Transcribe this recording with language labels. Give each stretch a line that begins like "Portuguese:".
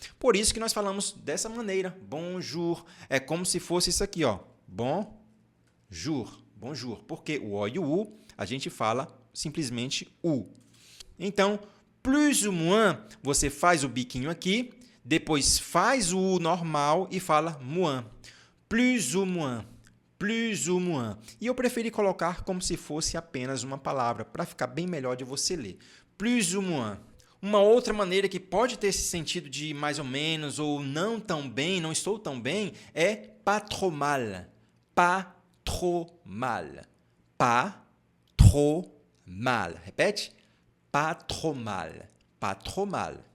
Portuguese: Por isso que nós falamos dessa maneira, bonjour. É como se fosse isso aqui, bonjour, bonjour. Porque o O e o U, a gente fala simplesmente U. Então,
French: plus ou moins,
Portuguese: você faz o biquinho aqui, depois faz o U normal e fala moins.
French: Plus ou moins, plus ou moins.
Portuguese: E eu preferi colocar como se fosse apenas uma palavra, para ficar bem melhor de você ler.
French: Plus ou moins.
Portuguese: Uma outra maneira que pode ter esse sentido de mais ou menos, ou não tão bem, não estou tão bem, é
French: pas trop mal. Pas trop mal. Pas trop mal.
Portuguese: Repete.
French: Pas trop mal. Pas trop mal.